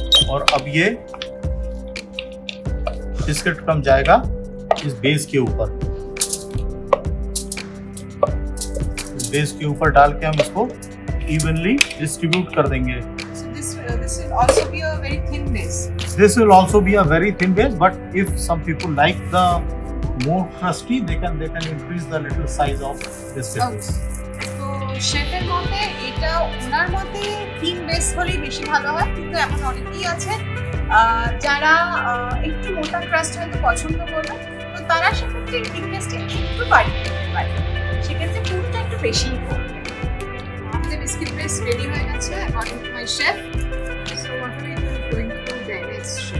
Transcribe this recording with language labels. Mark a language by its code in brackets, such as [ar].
[hi] और अब ये बिस्किट क्रम जाएगा इस बेस के ऊपर। इस बेस के ऊपर डाल के हम इसको इवनली डिस्ट्रीब्यूट कर देंगे। [en] This will also be a very thin base. This will also be a very thin base, but if some people like the more crusty, they can increase the little size of this base. [bn] তো শেফের মতে এটা ওনার মতে thin base হলেই বেশি ভালো হয়, কিন্তু এমন অনেকেই আছে যারা একটু মোটা ক্রাস্ট হয়তো পছন্দ করবে, তো তারা সেক্ষেত্রে থিকনেসটা একটু বাড়িয়ে দিতে পারে, সেক্ষেত্রে পুরটা একটু বেশিই করবে। আমাদের বিস্কিট বেস রেডি হয়ে গেছে [en] According to my chef. So what are we going to do next?